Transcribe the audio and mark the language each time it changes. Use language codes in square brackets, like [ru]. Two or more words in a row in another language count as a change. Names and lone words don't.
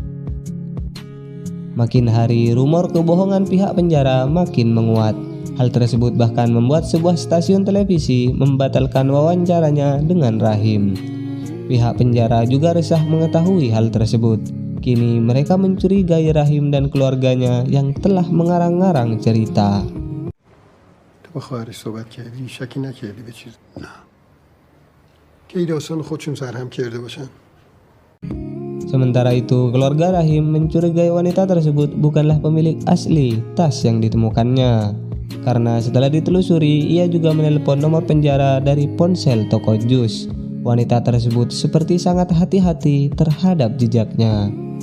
[id] Makin hari, rumor kebohongan pihak penjara makin menguat. Hal tersebut bahkan membuat sebuah stasiun televisi membatalkan wawancaranya dengan Rahim. Pihak penjara juga resah mengetahui hal tersebut. Kini mereka mencurigai Rahim dan keluarganya yang telah mengarang-arang cerita. [fa] با خواهرش صحبت کردی؟ شکی نکردی به چیز؟ نه که این داستان خودشون سرهم کرده باشن. [id] Sementara itu, keluarga Rahim mencurigai wanita tersebut bukanlah pemilik asli tas yang ditemukannya. Karena setelah ditelusuri, ia juga menelpon nomor penjara dari ponsel toko jus. Wanita tersebut seperti sangat hati-hati terhadap jejaknya.